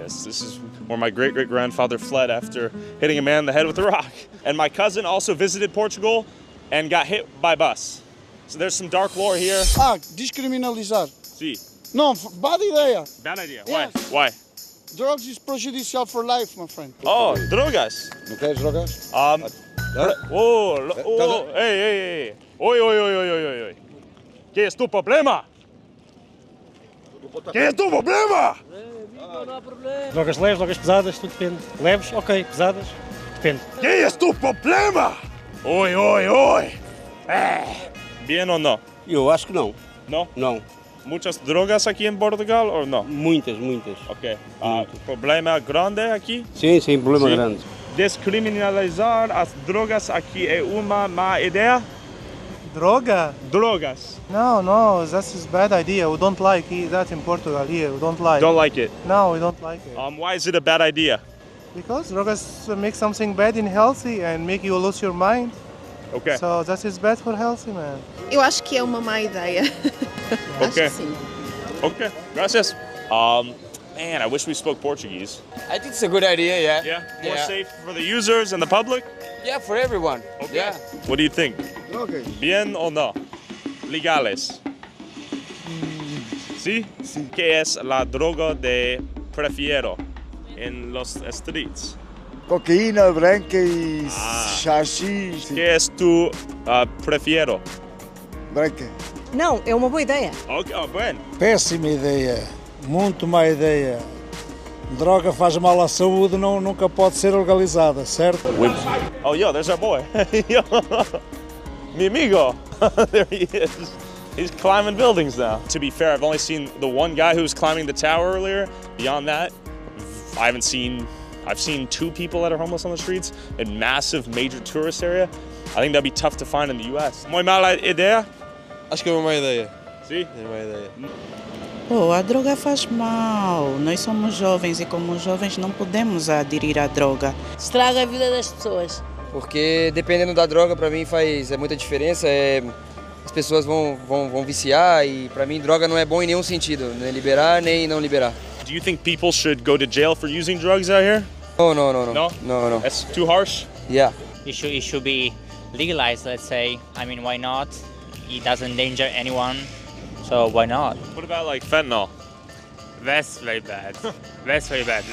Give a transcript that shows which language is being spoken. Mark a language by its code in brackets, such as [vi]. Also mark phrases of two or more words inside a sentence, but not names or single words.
[en] Yes, this is where my great-great-grandfather fled after hitting a man in the head with a rock. And my cousin also visited Portugal and got hit by a bus. So there's some dark lore here. [pt] Descriminalizar. [en] See. No, bad idea. Bad idea. Yes. Why? Drugs is prejudicial for life, my friend. [es] Oh, drogas. ¿No quieres drogas? [en] Hey. Oi. [es] ¿Qué es tu problema? ¿Qué es tu problema? [pt] Drogas leves, drogas pesadas, tudo depende. Leves, ok, pesadas, depende. [es] ¿Qué es tu problema? Oi. [pt] Bien ou não? Eu acho que não. Não? Não. Muitas drogas aqui em Portugal ou não? Muitas. Ok. Problema grande aqui? Sim, problema grande. Descriminalizar as drogas aqui é uma má ideia? Droga? Drogas. [en] No, that's a bad idea. We don't like that in Portugal here. We don't like. Don't like it? No, we don't like it. Why is it a bad idea? Because drogas make something bad in healthy and make you lose your mind. Okay. So that is bad for healthy, man. [pt] Eu acho que é uma má ideia. Acho que sim. [en] Okay, gracias. Man, I wish we spoke Portuguese. I think it's a good idea, yeah. Yeah? More safe for the users and the public? Yeah, for everyone. Okay. Yeah. What do you think? Okay. [es] Bien o no? Legales. ¿Sí? ¿Qué es la droga de prefiero en los streets? [pt] Cocaína branca e xaxi. [es] ¿Qué es tu prefiero? [pt] Branca. Não, é uma boa ideia. [es] Ok, bueno. [pt] Péssima ideia. Muito má ideia. Droga faz mal à saúde, nunca pode ser legalizada, certo? [en] Oh, yo, there's our boy. Yo, [es] mi amigo. [en] There he is. He's climbing buildings now. To be fair, I've only seen the one guy who was climbing the tower earlier. Beyond that, I've seen 2 people that are homeless on the streets in massive major tourist area. I think that'd be tough to find in the US. [es] Muy mala idea? [pt] Acho que é uma má ideia. Sim? É uma ideia. Pô, a droga faz mal. Nós somos jovens e como jovens não podemos aderir à droga. Estraga a vida das pessoas. Porque dependendo da droga, para mim faz muita diferença. As pessoas vão viciar e para mim droga não é bom em nenhum sentido, nem liberar nem não liberar. [en] Do you think people should go to jail for using drugs out here? No. No? That's too harsh? Yeah. It should be legalized, let's say. I mean, why not? It doesn't endanger anyone, so why not? What about like fentanyl? That's very bad. That's very bad.